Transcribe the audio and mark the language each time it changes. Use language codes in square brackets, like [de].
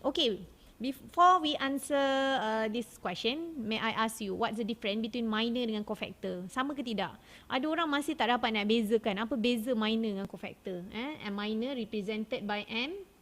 [en] Okay, before we answer this question, may I ask you, what's the difference between minor dengan cofactor? [ms] Sama ke tidak? Ada orang masih tak dapat nak bezakan. Apa beza minor dengan cofactor? [en] And minor represented by M.